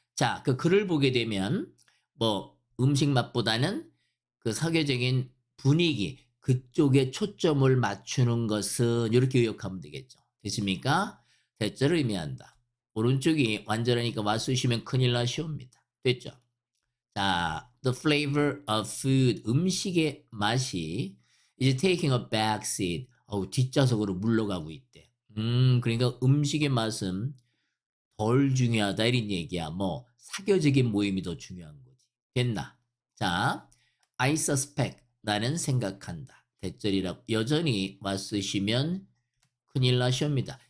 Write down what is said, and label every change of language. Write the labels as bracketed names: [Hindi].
[Korean] 자, 그 글을 보게 되면 뭐 음식 맛보다는 그 사교적인 분위기 그쪽에 초점을 맞추는 것은 이렇게 요약하면 되겠죠. 됐습니까? 대절을 의미한다. 오른쪽이 완전하니까 맞추시면 큰일 나시옵니다. 됐죠? [English] 자, the flavor of food [Korean] 음식의 맛이 [English] is taking a back seat. [Korean] 뒷좌석으로 물러가고 있대. 그러니까 음식의 맛은 덜 중요하다 이런 얘기야. 뭐 사교적인 모임이 더 중요한 거지. 됐나? 자, [English] I suspect [Korean] 나는 생각한다. 대절이라고 여전히 맞으시면 큰일 나시옵니다.